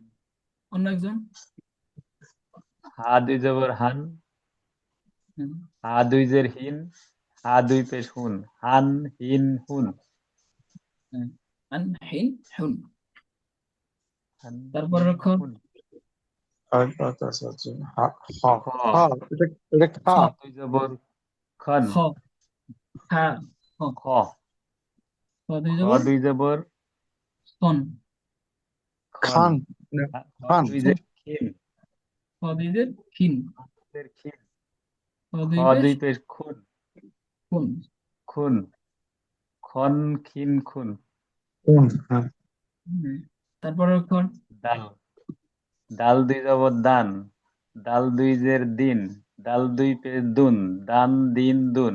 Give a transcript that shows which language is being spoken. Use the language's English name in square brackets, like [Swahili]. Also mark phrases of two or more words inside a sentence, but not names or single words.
[Bangla] অন্য একজন। হা দুই জবর হান, হুম, হা দুই জের হিন, হা দুই পেশ হুন, [Arabic] هً هٍ هٌ, [Bangla] হ্যাঁ, [Arabic] اً هٍ هٌ. হান [Bangla] তারপরে [Arabic] হিন [Bangla] অক্ষর [Arabic] হুন। ها ها খ, [Bangla] হা এটা [Arabic] খ, খা। [Bangla] দুই জবর খন, [Arabic] خ، خا، خ, খ, [Bangla] খ দুই [Arabic] খ [Bangla] জবর দুই জবর [Arabic] খন, খন, খান খ খান [Bangla] দুই [Arabic] খ, [Bangla] জের খিন, খ দুইজের খিন, জের খিন, [Arabic] খ খ [Bangla] দুই পেশ দুই পেশ খুন, [Arabic] খুন। خٌ، خً خٍ خٌ. [Bangla] কোন হ্যাঁ হুম, তারপরে অক্ষর দাল, দাল দুই জবর দান, দাল দুই জের দিন, দাল দুই পেশ দুন, [Arabic] دً دٍ دٌ.